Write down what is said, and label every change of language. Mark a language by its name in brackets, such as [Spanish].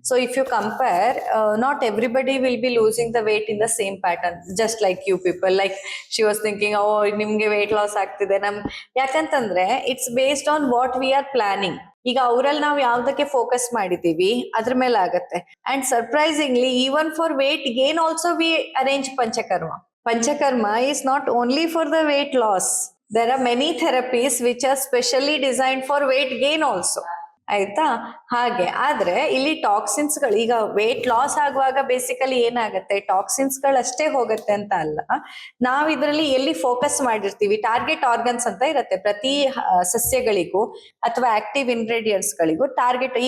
[English] So if you compare, not everybody will be losing the weight in the same pattern, just like you people. Like she was thinking, oh, [Kannada] ನಿಮ್ಗೆ weight loss ಆಗ್ತಿದೆ ಯಾಕಂತಂದ್ರೆ [English] It's based on what we are planning. [Kannada] ಈಗ ಅವರಲ್ಲಿ ನಾವು ಯಾವ್ದಕ್ಕೆ focus ಮಾಡಿದೀವಿ ಅದ್ರ ಮೇಲೆ ಆಗತ್ತೆ. [English] And surprisingly even for weight gain also we arrange Panchakarma. Panchakarma is not only for the weight loss. There are many therapies which are specially designed for weight gain also. [Kannada] ಆಯ್ತಾ? ಹಾಗೆ ಆದ್ರೆ ಇಲ್ಲಿ ಟಾಕ್ಸಿನ್ಸ್ ಗಳು ಈಗ ವೇಟ್ ಲಾಸ್ ಆಗುವಾಗ basically ಏನಾಗುತ್ತೆ, toxins ಗಳು ಅಷ್ಟೇ ಹೋಗುತ್ತೆ ಅಂತ ಅಲ್ಲ, ನಾವ್ ಇದ್ರಲ್ಲಿ ಎಲ್ಲಿ ಫೋಕಸ್ ಮಾಡಿರ್ತೀವಿ, ಟಾರ್ಗೆಟ್ ಆರ್ಗನ್ಸ್ ಅಂತ ಇರುತ್ತೆ ಪ್ರತಿ ಸಸ್ಯಗಳಿಗೂ ಅಥವಾ ಆಕ್ಟಿವ್ ಇಂಗ್ರೀಡಿಯೆಂಟ್ಸ್ ಗಳಿಗೂ ಟಾರ್ಗೆಟ್.